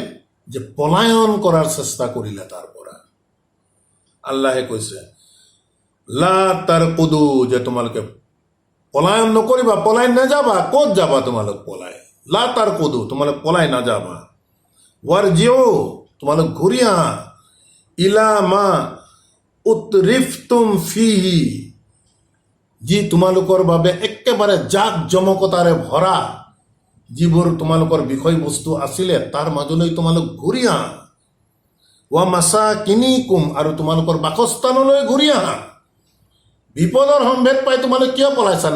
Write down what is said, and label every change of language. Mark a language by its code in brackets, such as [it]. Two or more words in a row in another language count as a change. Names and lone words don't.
[as] যে পলায়ন কৰাৰ চেষ্টা কৰিলে তাৰ পৰা। আল্লাহে কৈছে [ar] لا تركضوا, [as] যে তোমালোকে পলায়ন নকৰিবা, পলাই নাযাবা। ক'ত যাবা তোমালোক পলাই? [ar] لا تركضوا, [as] তোমালোক পলাই নাযাবা। ৱাৰজিউ, তোমালোক ঘূৰি আহা। [ar] إلى ما أترفتم فيه, [as] যি তোমালোকৰ বাবে একেবাৰে জাক জমকতাৰে ভৰা যিবোৰ তোমালোকৰ বিষয়বস্তু আছিলে, তাৰ মাজলৈ তোমালোক ঘূৰি আহা। [ar] ومساكنكم, [as] আৰু তোমালোকৰ বাসস্থানলৈ ঘূৰি আহা। বিপদৰ সম্ভেদ পাই তোমালোক কিয় পলাইছা?